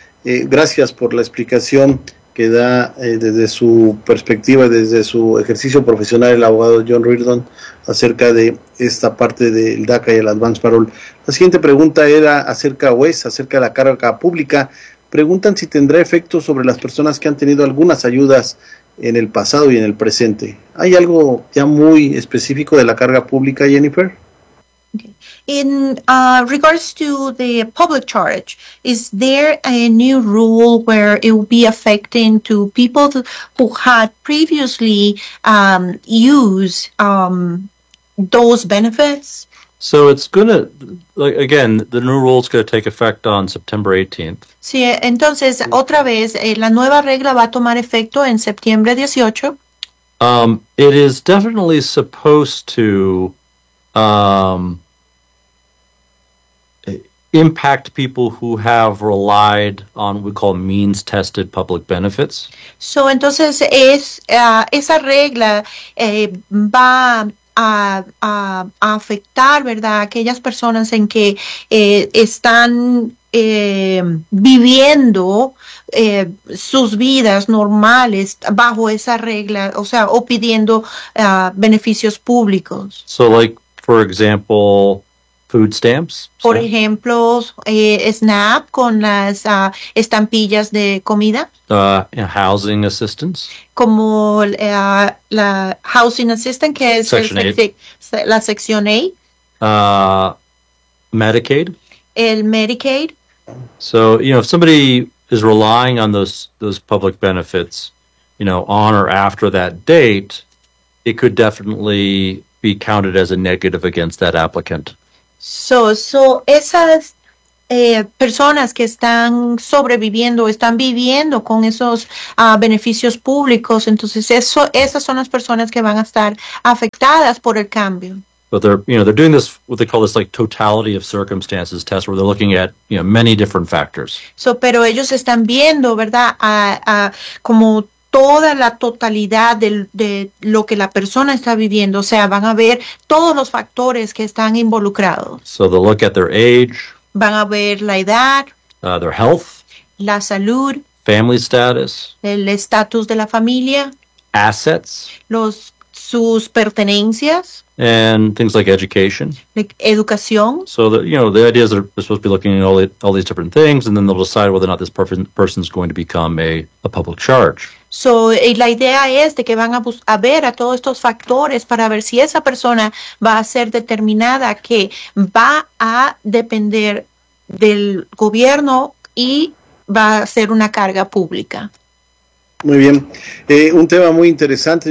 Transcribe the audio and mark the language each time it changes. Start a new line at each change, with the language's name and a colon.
Spanish: Gracias por la explicación que da desde su perspectiva, desde su ejercicio profesional, el abogado John Reardon, acerca de esta parte del DACA y el Advance Parole. La siguiente pregunta era acerca o es acerca de la carga pública. Preguntan si tendrá efecto sobre las personas que han tenido algunas ayudas en el pasado y en el presente. ¿Hay algo ya muy específico de la carga pública, Jennifer?
English: In regards to the public charge, is there a new rule where it will be affecting to people who had previously used those benefits? So it's going to, like, again, the new rule is going to take effect on September 18th.
Spanish: Sí, entonces, otra vez, la nueva regla va a tomar efecto en septiembre 18.
English: It is definitely supposed to impact people who have relied on what we call means-tested public benefits.
Spanish: So, entonces, esa regla va a afectar, ¿verdad?, aquellas personas en que están viviendo sus vidas normales bajo esa regla, o sea, o pidiendo beneficios públicos.
English: So, like, for example, food stamps.
Spanish: Por ejemplo, SNAP con las estampillas de comida.
English: Housing assistance.
Spanish: Como la housing assistance, que es la sección A.
English: Medicaid.
Spanish: El Medicaid.
English: So, you know, if somebody is relying on those public benefits, you know, on or after that date, it could definitely be counted as a negative against that applicant.
Spanish: So esas personas que están sobreviviendo, están viviendo con esos beneficios públicos, entonces esas son las personas que van a estar afectadas por el cambio.
English: But they're doing this, what they call this, like, totality of circumstances test, where they're looking at, you know, many different factors.
Spanish: So, pero ellos están viendo, ¿verdad?, como toda la totalidad de lo que la persona está viviendo. O sea, van a ver todos los factores que están involucrados.
English: So they'll look at their age.
Spanish: Van a ver la edad.
English: Their health.
Spanish: La salud.
English: Family status.
Spanish: El estatus de la familia.
English: Assets.
Spanish: Sus pertenencias.
English: And things like education.
Spanish: Like educación.
English: So, the idea is they're supposed to be looking at all these different things, and then they'll decide whether or not this person is going to become a public charge.
Spanish: So, la idea es de que van a ver a todos estos factores para ver si esa persona va a ser determinada que va a depender del gobierno y va a ser una carga pública. Muy bien. Un tema muy interesante.